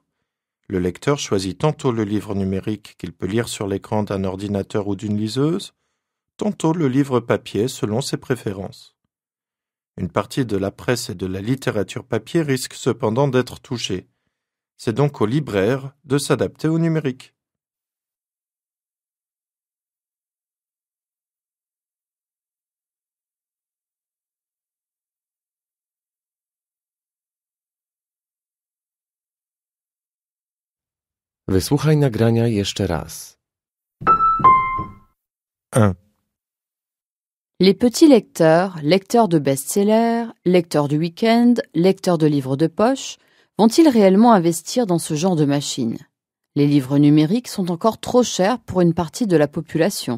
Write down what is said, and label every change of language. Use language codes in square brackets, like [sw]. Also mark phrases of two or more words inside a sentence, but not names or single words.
[fr] Le lecteur choisit tantôt le livre numérique qu'il peut lire sur l'écran d'un ordinateur ou d'une liseuse, tantôt le livre papier selon ses préférences. Une partie de la presse et de la littérature papier risque cependant d'être touchée. C'est donc au libraire de s'adapter au numérique. [pl] Wysłuchaj nagrania jeszcze raz. 1. [fr] Les petits lecteurs, lecteurs de best-sellers, lecteurs du week-end, lecteurs de livres de poche, vont-ils réellement investir dans ce genre de machine? Les livres numériques sont encore trop chers pour une partie de la population.